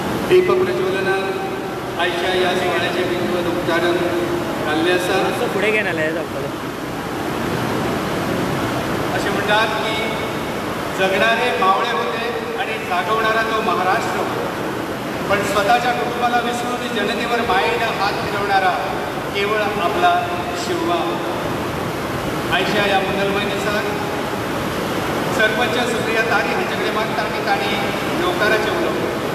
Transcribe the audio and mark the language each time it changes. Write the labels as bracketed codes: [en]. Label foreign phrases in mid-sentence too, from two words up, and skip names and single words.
[gok] दीप प्रज्वलनात आयच्या या सोहळ्याचे बिंदूवर उद्घाटन घाल्ले आसा. फुडें घेवन आले जातलें [mr] अशें म्हणटात की जगणारे मावळे होते आणि जागवणारा तो महाराष्ट्र होता. पण स्वतःच्या कुटुंबाला विसरून जनतेवर मायेनं हात फिरवणारा केवळ आपला शिवबा. [gok] आयच्या या मंगलमय दिसाक सरपंच सुप्रिया तारी हांचे कडेन मागता की तांणी येवकाराचें उलोवप.